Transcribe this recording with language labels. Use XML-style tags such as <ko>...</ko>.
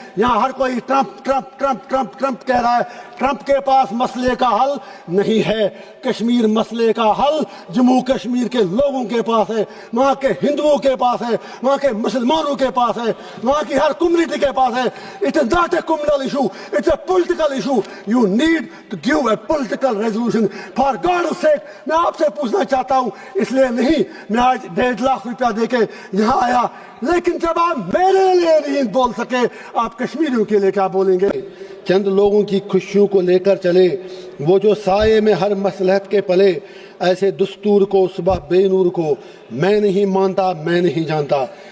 <ur>یہاں ہر کوئی Trump Trump Trump Trump Trump کہہ رہا ہے. ٹرمپ کے پاس مسئلے کا حل نہیں ہے. کشمیر مسئلے کا حل جموں کشمیر کے لوگوں کے پاس ہے, وہاں کے ہندوؤں کے پاس ہے, وہاں کے مسلمانوں کے پاس ہے, وہاں کی ہر کمیونٹی کے پاس ہے.</ur> <en>It is not a communal issue, it's a political issue. You need to give a political resolution. For God's sake,</en> <ur>میں آپ سے پوچھنا چاہتا ہوں, اس لیے نہیں میں آج 1.5 لاکھ روپیہ دے کے یہاں آیا, لیکن جب آپ میرے لیے نہیں بول سکے, آپ کشمیریوں کے لیے کیا بولیں گے؟ چند لوگوں کی خوشیوں کو لے کر چلے, وہ جو سائے میں ہر مصلحت کے پلے, ایسے دستور کو صبح بے نور کو میں نہیں مانتا, میں نہیں جانتا.</ur>